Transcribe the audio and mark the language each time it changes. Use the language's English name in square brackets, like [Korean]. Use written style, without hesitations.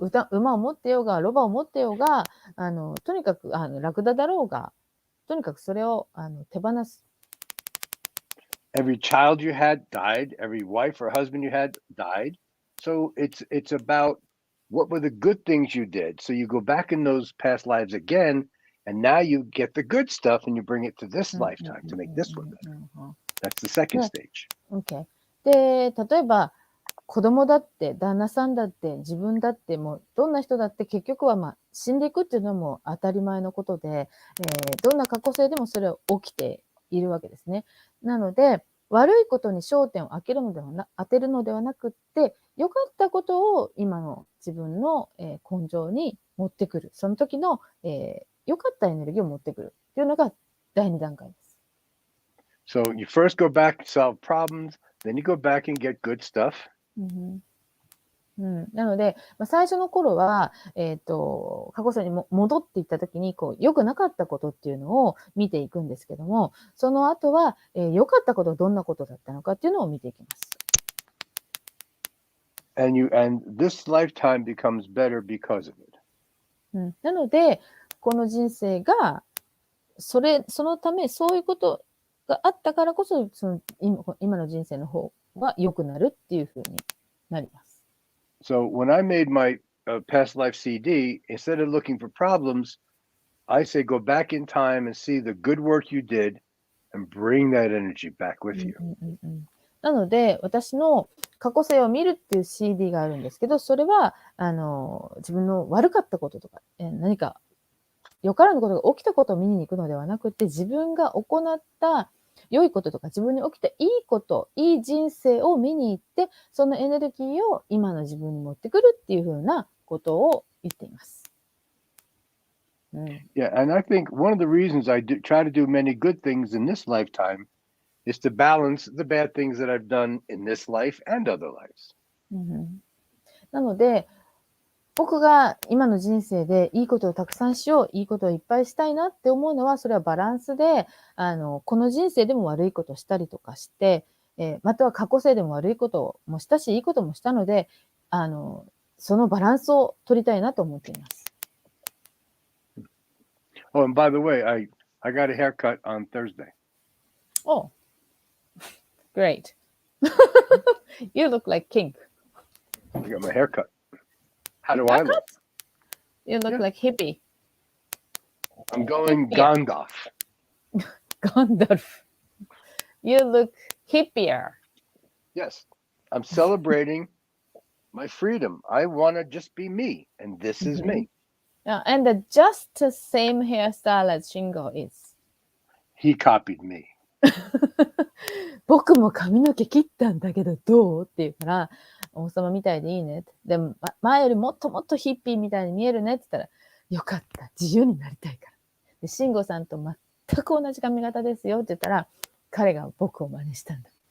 [Japanese] 馬を持ってようが、ロバを持ってようが、とにかくラクダだろうが、とにかくそれを手放す。 [English] Every child you had died. Every wife or husband you had died. So it's about what were the good things you did. So you go back in those past lives again, and now you get the good stuff and you bring it to this lifetime to make this one better. That's the second stage. Okay. [Japanese] で、例えば、子供だって、旦那さんだって、自分だって、もう、どんな人だって結局は、死んでいくっていうのはもう当たり前のことで、どんな過去性でもそれは起きているわけですね。なので、悪いことに焦点を当てるのではなくって、良かったことを今の自分の、根性に持ってくる。その時の、良かったエネルギーを持ってくるっていうのが第2段階です。 [English] So you first go back to solve problems, then you go back and get good stuff. [Japanese] なので、最初の頃は、過去性に戻っていったときに、良くなかったことっていうのを見ていくんですけども、その後は、良かったことはどんなことだったのかっていうのを見ていきます。 [English] And this lifetime becomes better because of it. [Japanese] なので、この人生が、そのため、そういうことがあったからこそ、今の人生の方が良くなるっていうふうになります。 [English] So when I made my past life CD, instead of looking for problems, I say go back in time and see the good work you did and bring that energy back with you. [Japanese] なので、私の過去性を見るっていう CD があるんですけど、それは、自分の悪かったこととか、何かよからぬことが起きたことを見に行くのではなくて、自分が行った良いこととか自分に起きたいいこと、いい人生を見に行って、そのエネルギーを今の自分に持ってくるっていうふうなことを言っています。 [English] Yeah, and I think one of the reasons I try to do many good things in this lifetime is to balance the bad things that I've done in this life and other lives. [Japanese] なので、僕が今の人生でいいことをたくさんしよう、いいことをいっぱいしたいなって思うのは、それはバランスで、この人生でも悪いことをしたりとかして、または過去生でも悪いこともしたし、いいこともしたので、そのバランスを取りたいなと思っています。 [English] Oh, and by the way, I got a haircut on Thursday. Oh, great. You look like king. I got my haircut. How do I look? You look like hippie. I'm going Gandalf. Gandalf. You look hippier. Yes. I'm celebrating my freedom. I want to just be me, and this is me. Yeah, and just the same hairstyle as Shingo is. He copied me. [Japanese] 僕も髪の毛切ったんだけどどうって言うから、王様みたいでいいねって。でも、前よりもっともっとヒッピーみたいに見えるねって言ったら、よかった。自由になりたいから。で、慎吾さんと全く同じ髪型ですよって言ったら、彼が僕を真似したんだ。